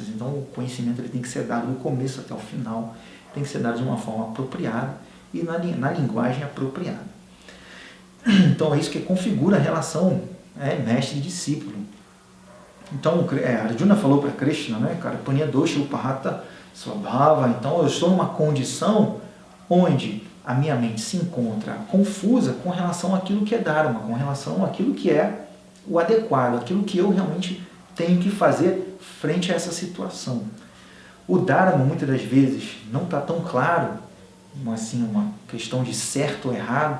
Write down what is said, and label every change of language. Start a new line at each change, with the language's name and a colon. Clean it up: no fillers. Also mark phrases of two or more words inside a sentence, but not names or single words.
Portuguese: Então o conhecimento ele tem que ser dado do começo até o final, tem que ser dado de uma forma apropriada e na linguagem apropriada. Então é isso que configura a relação mestre e discípulo. Então Arjuna falou para Krishna, né, cara,
Sanskrit: Punya dosha upahata svabhava,
Portuguese: então eu estou numa condição onde a minha mente se encontra confusa com relação àquilo que é Dharma, com relação àquilo que é o adequado, aquilo que eu realmente tenho que fazer frente a essa situação. O Dharma, muitas das vezes, não está tão claro, assim, uma questão de certo ou errado.